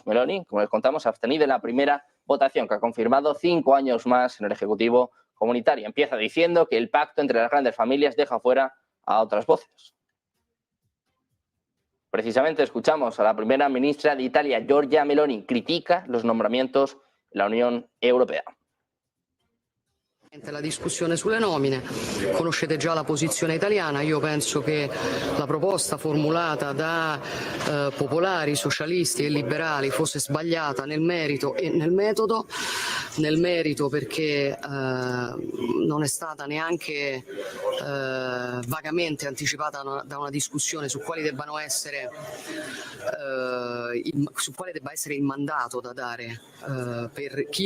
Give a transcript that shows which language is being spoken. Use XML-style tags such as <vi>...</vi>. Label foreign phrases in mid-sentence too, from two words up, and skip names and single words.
<es>Meloni, como les contamos, ha abstenido en la primera votación, que ha confirmado 5 años más en el Ejecutivo comunitario. Empieza diciendo que el pacto entre las grandes familias deja fuera a otras voces. Precisamente escuchamos a la primera ministra de Italia, Giorgia Meloni, critica los nombramientos en la Unión Europea.</es> <it>La discussione sulle nomine, conoscete già la posizione italiana, io penso che la proposta formulata da popolari, socialisti e liberali fosse sbagliata nel merito e nel metodo. Nel merito perché non è stata neanche vagamente anticipata da una discussione su quali debbano essere su quale debba essere il mandato da dare per chi</it>